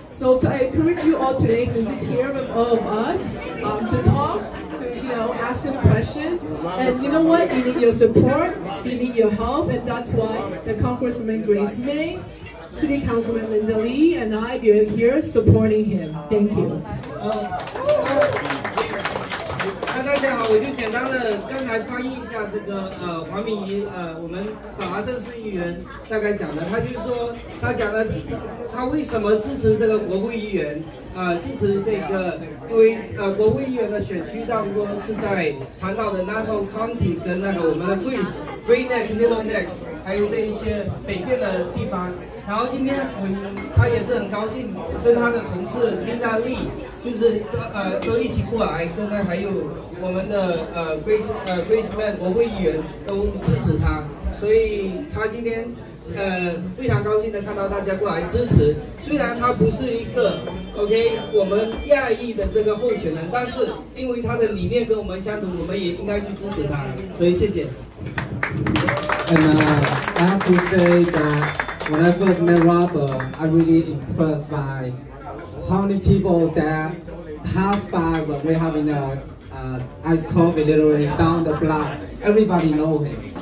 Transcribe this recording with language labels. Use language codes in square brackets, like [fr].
[en] So I encourage you all today, since it's here with all of us, to talk, to ask them questions. And you know what? We need your support, we need your help, and that's why the Congresswoman Grace May, City Councilman Linda Lee, and I are here supporting him. Thank you. [zh] 大家好，我就简单的刚才翻译一下这个黄敏仪我们法拉盛市议员大概讲的，他就是说他讲了他为什么支持这个国会议员支持这个，因为国会议员的选区差不多是在长岛的 Nassau County 跟那个我们的 Great Neck、Little Neck， 还有这一些北边的地方。然后今天他也是很高兴跟他的同事Linda Lee， 就是都一起过来，跟他还有我们的Grace Man 国会议员都支持他，所以他今天非常高兴的看到大家过来支持。虽然他不是一个 OK 我们亚裔的这个候选人，但是因为他的理念跟我们相同，我们也应该去支持他。所以谢谢。 [en] And I have to say that when I first met Robert, I really impressed by how many people that pass by when we're having a iced coffee literally down the block. Everybody knows him.